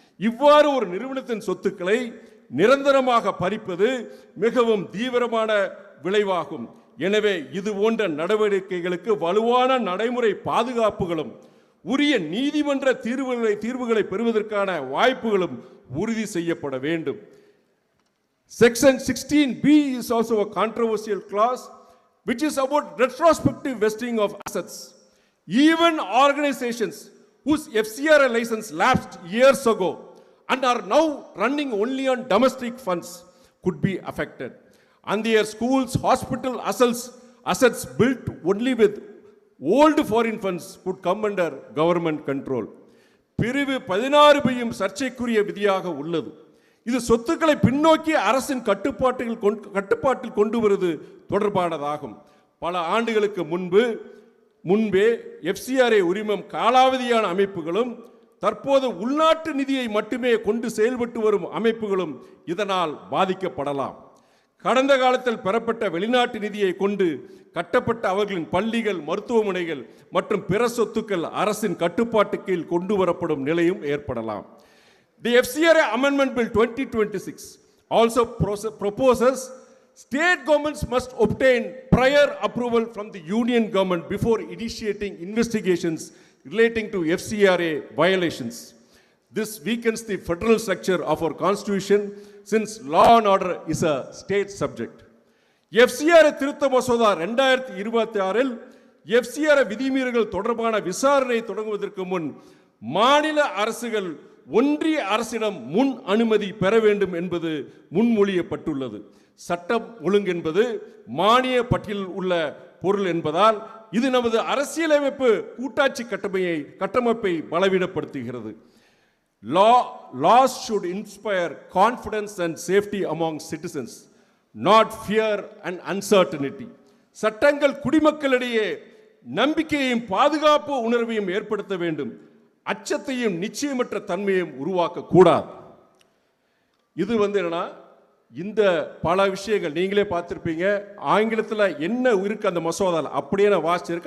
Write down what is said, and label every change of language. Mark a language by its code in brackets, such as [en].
[ta] இவ்வாறு ஒரு நிறுவனத்தின் சொத்துக்களை நிரந்தரமாக பறிப்பது மிகவும் தீவிரமான விளைவாகும். எனவே இது போன்ற நடவடிக்கைகளுக்கு வலுவான நடைமுறை பாதுகாப்புகளும் உரிய நீதிமன்ற தீர்வுகளை பெறுவதற்கான வாய்ப்புகளும் உறுதி செய்யப்பட வேண்டும். [en] Section 16B is also a controversial clause which is about retrospective vesting of assets. Even organizations whose FCRA license lapsed years ago and are now running only on domestic funds could be affected. And their schools, hospital assets built only with old foreign funds could come under government control. [ta] பிரிவு 16Bயும் சர்ச்சைக்குரிய விதியாக உள்ளது. இது சொத்துக்களை பின்னோக்கி அரசின் கட்டுப்பாட்டில் கொண்டு வருவது தொடர்பானதாகும். பல ஆண்டுகளுக்கு முன்பே FCRA உரிமம் காலாவதியான அமைப்புகளும் தற்போது உள்நாட்டு நிதியை மட்டுமே கொண்டு செயல்பட்டு வரும் அமைப்புகளும் இதனால் பாதிக்கப்படலாம். கடந்த காலத்தில் பெறப்பட்ட வெளிநாட்டு நிதியை கொண்டு கட்டப்பட்ட அவர்களின் பள்ளிகள், மருத்துவமனைகள் மற்றும் பிற சொத்துக்கள் அரசின் கட்டுப்பாட்டு கீழ் கொண்டு வரப்படும் நிலையும் ஏற்படலாம். [en] The FCRA Amendment Bill 2026 also proposes state governments must obtain prior approval from the union government before initiating investigations relating to FCRA violations. This weakens the federal structure of our constitution since law and order is a state subject. [ta] FCRA திருத்த மசோதா 2026இல் FCRA விதிமீறல்கள் தொடர்பான விசாரணை தொடங்குவதற்கு முன் மாநில அரசுகள் ஒன்றிய அரசிடம் முன் அனுமதி பெற வேண்டும் என்பது முன்மொழியப்பட்டுள்ளது. சட்டம் ஒழுங்கு என்பது மானிய பட்டியலில் உள்ள பொருள் என்பதால் இது நமது அரசியலமைப்பு கூட்டாட்சி கட்டமைப்பை பலவீனப்படுத்துகிறது. [en] Laws should inspire confidence and safety among citizens, not fear and uncertainty. [ta] சட்டங்கள் குடிமக்களிடையே நம்பிக்கையையும் பாதுகாப்பு உணர்வையும் ஏற்படுத்த வேண்டும். அச்சத்தையும் நிச்சயமற்ற தன்மையையும் உருவாக்க கூடாது. இது என்னன்னா, இந்த பல விஷயங்கள் நீங்களே பார்த்துருப்பீங்க. ஆங்கிலத்தில் என்ன இருக்கு அந்த மசோதாவில் அப்படியே நான் வாசிச்சிருக்கேன்.